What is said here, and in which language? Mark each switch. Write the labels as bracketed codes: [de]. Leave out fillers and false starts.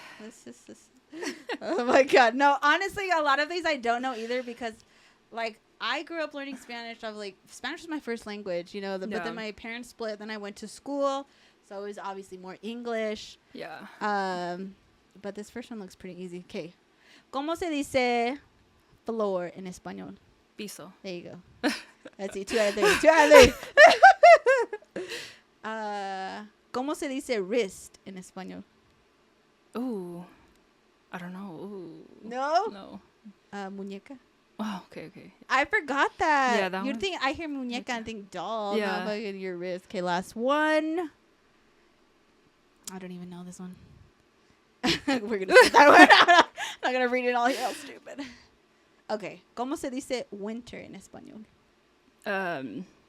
[en] This. Oh my god. No, honestly, a lot of these I don't know either because, like, I grew up learning Spanish. I was like, Spanish was my first language, but Yeah. then my parents split. Then I went to school, so it was obviously more English. Yeah. But this first one looks pretty easy. Okay. [es] ¿Cómo se dice floor en español? Piso. [en] There you go. Let's see. 2 out of 3. 2 out of 3. [es] ¿Cómo se dice wrist en español? [en] Ooh. I don't know. Ooh. No? No. [es] Muñeca. [en] Oh, okay. I forgot that. Yeah, that You'd one. think I hear muñeca and think doll. Yeah. Not fucking your wrist. Okay, last one. I don't even know this one. We're gonna skip that one. I'm not gonna read it all here. Stupid. Okay. [es] ¿Cómo se dice winter en español?